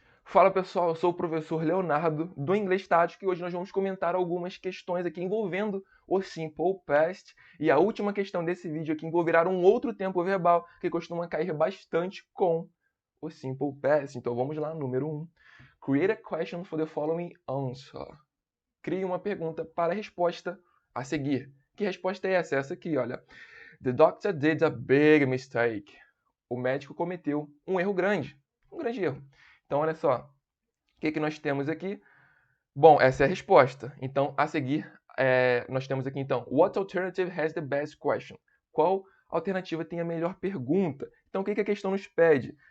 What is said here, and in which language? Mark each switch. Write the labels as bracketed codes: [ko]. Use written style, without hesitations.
[pt] Fala pessoal, eu sou o professor Leonardo do Inglês Tático e hoje nós vamos comentar algumas questões aqui envolvendo o Simple Past. E a última questão desse vídeo aqui envolverá um outro tempo verbal que costuma cair bastante com o Simple Past. Então vamos lá, número 1. [en] Create a question for the following answer. [pt] Crie uma pergunta para a resposta a seguir. Que resposta é essa? Essa aqui, olha. [en] The doctor did a big mistake. [pt] O médico cometeu um erro grande. Um grande erro. Então, olha só. O que nós temos aqui? Bom, essa é a resposta. Então, a seguir, nós temos aqui, então, [en] What alternative has the best question? [pt] Qual alternativa tem a melhor pergunta? Então, o que a questão nos pede?